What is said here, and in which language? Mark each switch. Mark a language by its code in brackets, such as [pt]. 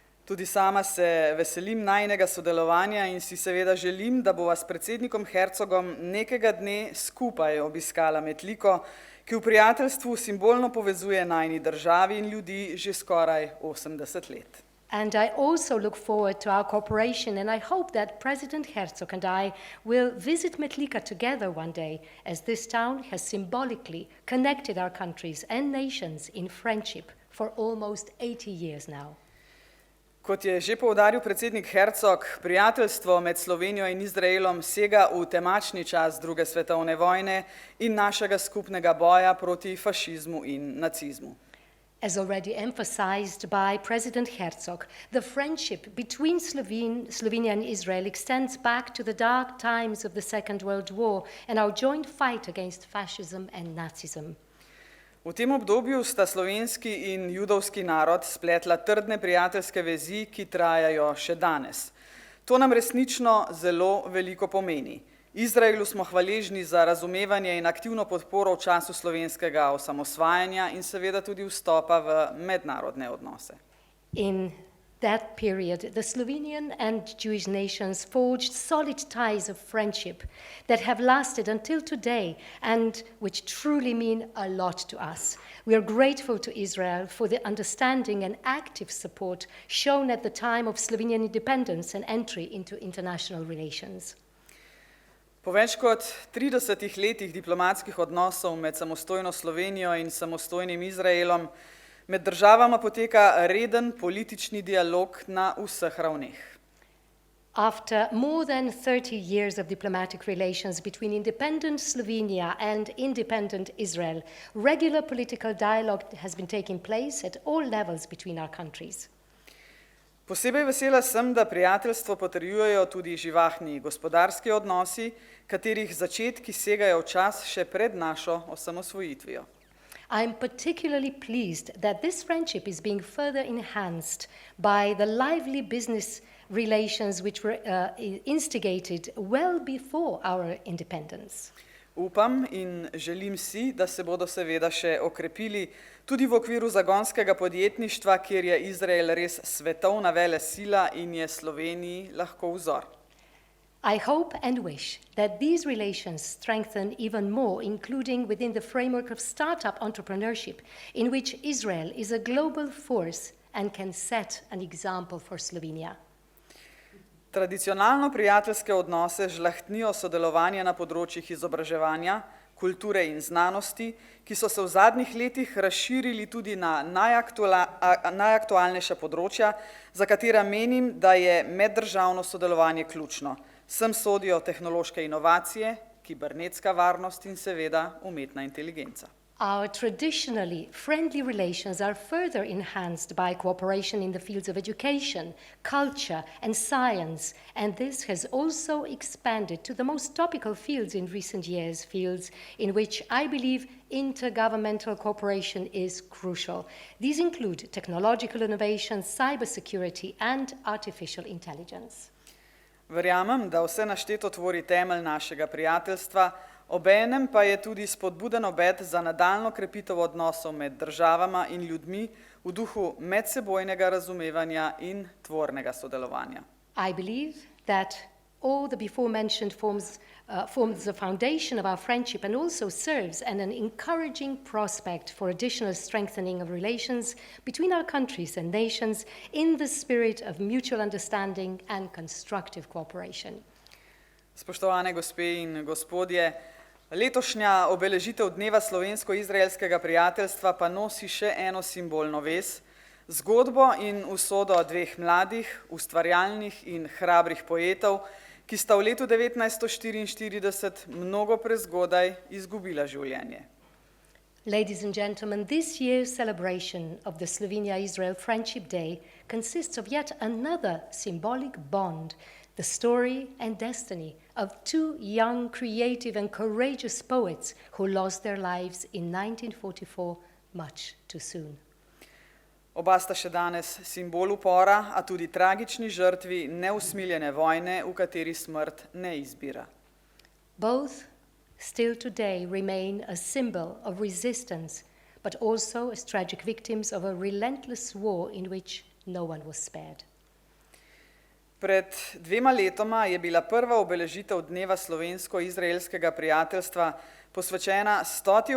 [sl] Tudi sama se veselim najinega sodelovanja in si seveda želim, da bova s predsednikom Herzogom nekega dne skupaj obiskala Metliko, ki v prijateljstvu simbolno povezuje najini državi in ljudi že skoraj 80 let. [en] And I also look forward to our cooperation, and I hope that President Herzog and I will visit Metlika together one day, as this town has symbolically connected our countries and nations in friendship for almost 80 years now. [sl] Kot je že poudaril predsednik Herzog, prijateljstvo med Slovenijo in Izraelom sega v temačni čas druge svetovne vojne in našega skupnega boja proti fašizmu in nacizmu. [en] As already emphasized by President Herzog, the friendship between Slovenia and Israel extends back to the dark times of the Second World War and our joint fight against fascism and Nazism. [sl] V tem obdobju sta slovenski in judovski narod spletla trdne prijateljske vezi, ki trajajo še danes. To nam resnično zelo veliko pomeni. Izraelu smo hvaležni za razumevanje in aktivno podporo v času slovenskega osamosvajanja in seveda tudi vstopa v mednarodne odnose. [en] In that period, the Slovenian and Jewish nations forged solid ties of friendship that have lasted until today and which truly mean a lot to us. We are grateful to Israel for the understanding and active support shown at the time of Slovenian independence and entry into international relations. [sl] Po več kot 30 letih diplomatskih odnosov med samostojno Slovenijo in samostojnim Izraelom med državama poteka reden politični dialog na vseh ravneh. [en] After more than 30 years of diplomatic relations between independent Slovenia and independent Israel, regular political dialogue has been taking place at all levels between our countries. [sl] Posebej vesela sem, da prijateljstvo potrjujejo tudi živahni gospodarski odnosi, katerih začetki segajo v čas še pred našo osamosvojitvijo. [en] I am particularly pleased that this friendship is being further enhanced by the lively business relations which were instigated well before our independence. [sl] Upam in želim si, da se bodo seveda še okrepili tudi v okviru zagonskega podjetništva, kjer je Izrael res svetovna velesila in je Sloveniji lahko vzor. [en] I hope and wish that these relations strengthen even more, including within the framework of startup entrepreneurship, in which Israel is a global force and can set an example for Slovenia. [sl] Tradicionalno prijateljske odnose žlahtnijo sodelovanje na področjih izobraževanja, kulture in znanosti, ki so se v zadnjih letih razširili tudi na najaktualnejša področja, za katera menim, da je meddržavno sodelovanje ključno. Sem sodijo tehnološke inovacije, kibernetska varnost in seveda umetna inteligenca. [en] Our traditionally friendly relations are further enhanced by cooperation in the fields of education, culture, and science, and this has also expanded to the most topical fields in recent years, fields in which I believe intergovernmental cooperation is crucial. These include technological innovation, cybersecurity, and artificial intelligence. [sl] Verjamem, da vse našteto tvori temelj našega prijateljstva, obenem pa je tudi spodbuden obet za nadaljnjo krepitev odnosov med državama in ljudmi v duhu medsebojnega razumevanja in tvornega sodelovanja. [en] I believe that all the before-mentioned forms the foundation of our friendship and also serves as an encouraging prospect for additional strengthening of relations between our countries and nations in the spirit of mutual understanding and constructive cooperation. [sl] Spoštovane gospe in gospodje, letošnja obeležitev dneva slovensko-izraelskega prijateljstva pa nosi še eno simbolno vez, zgodbo in usodo dveh mladih, ustvarjalnih in hrabrih poetov, ki sta v letu 1944 mnogo prezgodaj izgubila življenje. [en] Ladies and gentlemen, this year's celebration of the Slovenia-Israel Friendship Day consists of yet another symbolic bond, the story and destiny of two young, creative and courageous poets who lost their lives in 1944 much too soon. [sl] Oba sta še danes simbol upora, a tudi tragični žrtvi neusmiljene vojne, v kateri smrt ne izbira. [en] Both still today remain a symbol of resistance, but also as tragic victims of a relentless war in which no one was spared. [sl] Pred 2 letoma je bila prva obeležitev dneva slovensko-izraelskega prijateljstva posvečena 100.